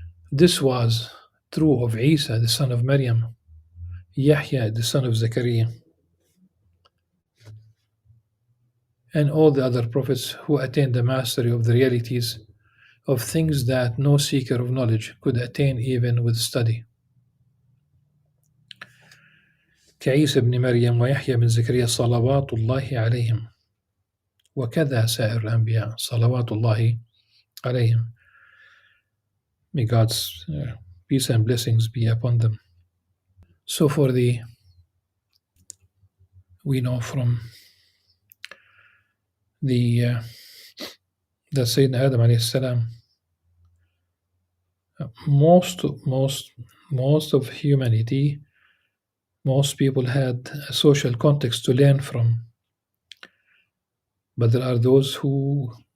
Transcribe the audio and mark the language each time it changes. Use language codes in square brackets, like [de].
[en] This was true of Isa, the son of Maryam, Yahya, the son of Zechariah, and all the other prophets who attained the mastery of the realities of things that no seeker of knowledge could attain even with study. [ar] كعيسى بن مريم ويحيى بن زكريا صلوات الله عليهم وكذا سائر الأنبياء صلوات الله عليهم. [en] May God's peace and blessings be upon them. So we know from that Sayyidina Adam alayhi salam, most of humanity, most people had a social context to learn from, but there are those who